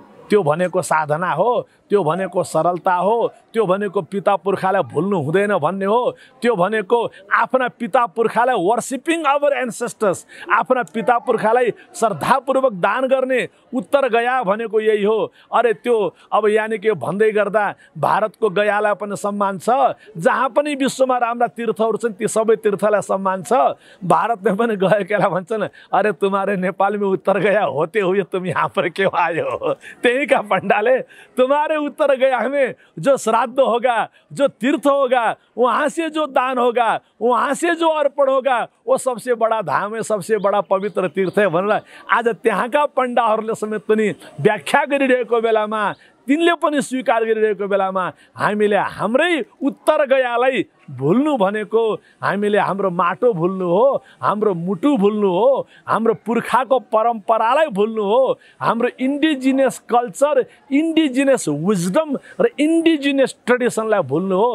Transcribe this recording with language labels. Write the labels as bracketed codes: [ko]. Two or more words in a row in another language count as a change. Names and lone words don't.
[ne] त्यो भनेको साधना हो, त्यो भनेको सरलता हो, त्यो भनेको पिता पुर्खालाई भुल्नु हुँदैन भन्ने हो, त्यो भनेको आफ्ना पिता पुर्खालाई [en] worshipping our ancestors, [ne] आफ्ना पिता पुर्खालाई श्रद्धापूर्वक दान गर्ने उत्तर गया भनेको यही हो। अरे त्यो अब यानि कि भन्दै गर्दा भारतको गयालाई पनि सम्मान छ, जहाँ पनि विश्वमा राम्रा तीर्थहरू छन् ती सबै तीर्थलाई सम्मान छ। भारतले पनि गएकालाई भन्छन् [hi] अरे तुम्हारे नेपाल में उत्तर गया होते हुए तुम यहाँ पर क्यों आए हो। त्यही का पंडाले तुम्हारे उत्तर गया में जो श्राद्ध होगा, जो तीर्थ होगा, वहाँ से जो दान होगा, वहाँ से जो अर्पण होगा, वो सबसे बड़ा धाम है, सबसे बड़ा पवित्र तीर्थ है [ne] भनेर आज त्यहाँका पण्डाहरूले समेत पनि व्याख्या गरिरहेको बेलामा, तिनले पनि स्वीकार गरिरहेको बेलामा हामीले हाम्रै उत्तर गयालाई भुल्नु भनेको हामीले हाम्रो माटो भुल्नु हो, हाम्रो मुटु भुल्नु हो, हाम्रो पुर्खाको परम्परालाई भुल्नु हो, हाम्रो [en] indigenous culture, indigenous wisdom [ne] र [en] indigenous traditionलाई [ne] भुल्नु हो।